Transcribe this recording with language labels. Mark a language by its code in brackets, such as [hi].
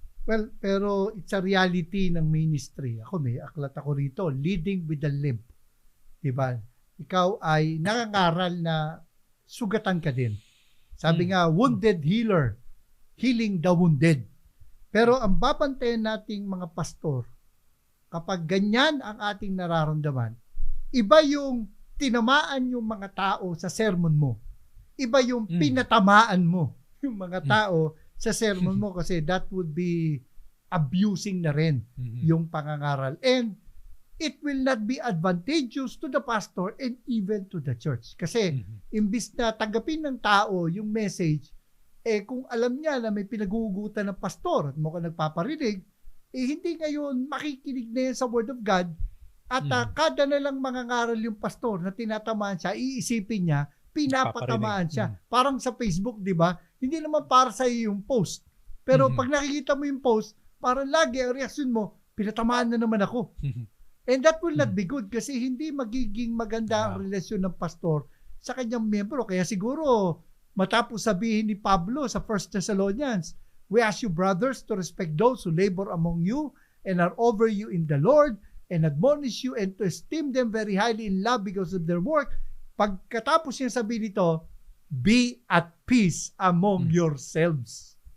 [tl] Well, pero [en] it's a reality [tl] ng ministry. Ako may aklat ako rito, [en] leading with the limp. [tl] 'Di ba? Ikaw ay nangangaral na sugatan ka din. Sabi nga, [en] wounded healer, healing the wounded. [tl] Pero ang babantayan nating mga pastor, kapag ganyan ang ating nararamdaman, iba yung tinamaan yung mga tao sa sermon mo. Iba yung pinatamaan mo yung mga tao sa sermon mo, kasi [en] that would be abusing [tl] na rin yung pangangaral. [en] And it will not be advantageous to the pastor and even to the church. [tl] Kasi imbis na tanggapin ng tao yung message, kung alam niya na may pinagugutan ng pastor at mukhang nagpaparinig, hindi ngayon makikinig na yan sa Word of God, at kada na lang mangangaral yung pastor na tinatamaan siya, iisipin niya, pinapatamaan siya. Parang sa Facebook, di ba? Hindi naman para sa iyo yung post. Pero pag nakikita mo yung post, parang lagi ang reaksyon mo, pinatamaan na naman ako. [en] And that will not be good, [tl] kasi hindi magiging maganda ang relasyon ng pastor sa kanyang miyembro. Kaya siguro, matapos sabihin ni Pablo sa [en] 1 Thessalonians, we ask you, brothers, to respect those who labor among you and are over you in the Lord, and admonish you, and to esteem them very highly in love because of their work. [tl] Pagkatapos niya sabihin nito, [en] be at peace among yourselves.